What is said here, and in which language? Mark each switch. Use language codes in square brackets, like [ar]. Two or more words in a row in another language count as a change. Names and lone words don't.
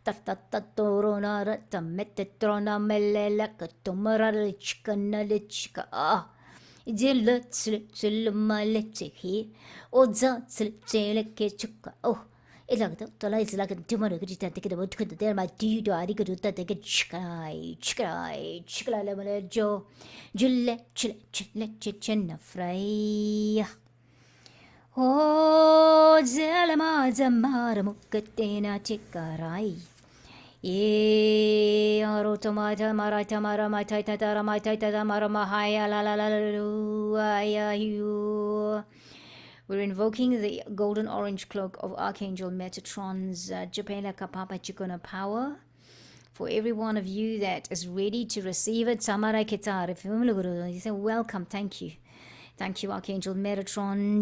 [en] Metatron oh, it's like it's like a tomorrow. Could you take it about there? My dude, I think you take it. Chicka, lemon, Joe, Chilla, fry. Oh, Zelama, Zamara, Mukatina, Chikarai. Ye Arotomata Marata Mara Matata Matata Mara Mahaya la la la la you. We're invoking the golden orange cloak of Archangel Metatron's Japela Kapapa Chikona power for every one of you that is ready to receive it. Samara Ketar, if you say welcome, thank you. Thank you, Archangel Metatron.